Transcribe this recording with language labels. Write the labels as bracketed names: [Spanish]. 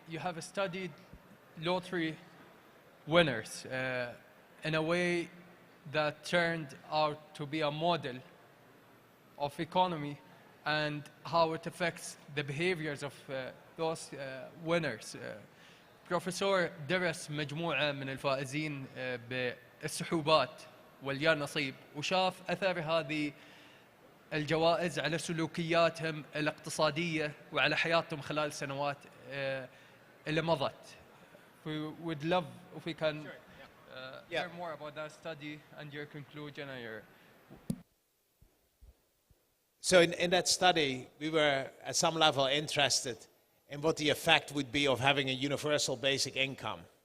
[English] You have studied lottery winners in a way that turned out to be a model of economy and how it affects the behaviors of those winners. [Arabic] بروفيسور درس مجموعة من الفائزين بالسحوبات واليا نصيب وشاف أثر هذه الجوائز على سلوكياتهم الاقتصادية وعلى حياتهم خلال السنوات اللي مضت. [English] We would love if we can hear more about that study and your conclusion and your... So in that study, we were at some level interested in what the effect would be of having a universal basic income.